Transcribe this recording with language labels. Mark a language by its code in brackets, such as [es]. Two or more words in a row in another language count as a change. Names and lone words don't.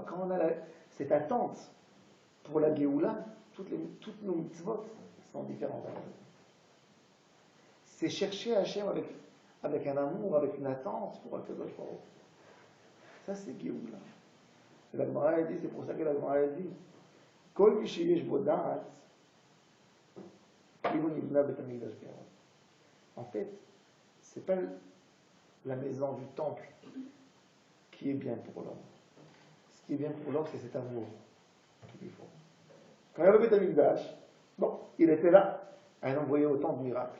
[fr] Quand on a cette attente pour la Géoula, toutes nos mitzvot sont différentes. C'est chercher Hachem avec un amour, avec une attente pour Kadosh Baruch Hu. Ça, c'est Géoula. La Gemara a dit, c'est pour ça que la Gemara a dit [he] כל מי שיש בו דעת, כאילו נבנה בית המקדש בירושלים. [fr] En fait, c'est pas la maison du temple qui est bien pour l'homme. Ce qui est bien pour l'homme, c'est cet amour qu'il lui faut. Quand il y avait le Beit HaMikdash, bon, il était là, à envoyer autant de miracles.